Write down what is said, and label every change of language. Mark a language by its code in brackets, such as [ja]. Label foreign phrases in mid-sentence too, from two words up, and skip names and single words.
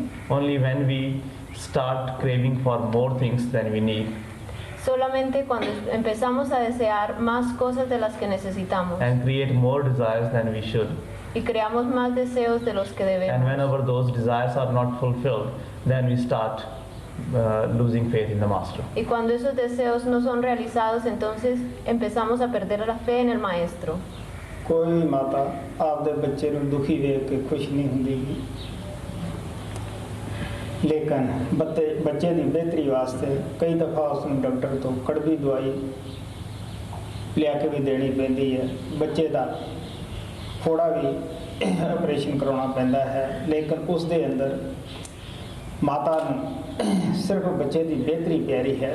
[en] Only when we start craving for more things than we need [es] Solamente cuando empezamos a desear más cosas de las que necesitamos [en] and create more desires than we should. [es] y creamos más deseos de los que [en] And [es] debemos. [en] whenever those desires are not fulfilled, then we start losing faith in the Master. [es] Y cuando esos deseos no son realizados, entonces empezamos a perder la fe en el Maestro. [pa] ਕੋਈ ਮਾਤਾ ਆਪਦੇ ਬੱਚੇ ਨੂੰ ਦੁਖੀ ਵੇਖ ਕੇ ਖੁਸ਼ ਨਹੀਂ ਹੁੰਦੀ, ਲੇਕਿਨ ਬੱਚੇ ਦੀ ਬਿਹਤਰੀ ਵਾਸਤੇ ਕਈ ਦਫਾ ਉਸ ਨੂੰ ਡਾਕਟਰ ਤੋਂ ਕੜਵੀ ਦਵਾਈ ਲਿਆ ਕੇ ਵੀ ਦੇਣੀ ਪੈਂਦੀ ਹੈ। ਬੱਚੇ ਦਾ ਥੋੜਾ ਵੀ ਆਪਰੇਸ਼ਨ ਕਰਾਉਣਾ ਪੈਂਦਾ ਹੈ, ਲੇਕਿਨ ਉਸ ਦੇ ਅੰਦਰ ਮਾਤਾ ਨੂੰ ਸਿਰਫ ਬੱਚੇ ਦੀ ਬਿਹਤਰੀ ਪਿਆਰੀ ਹੈ।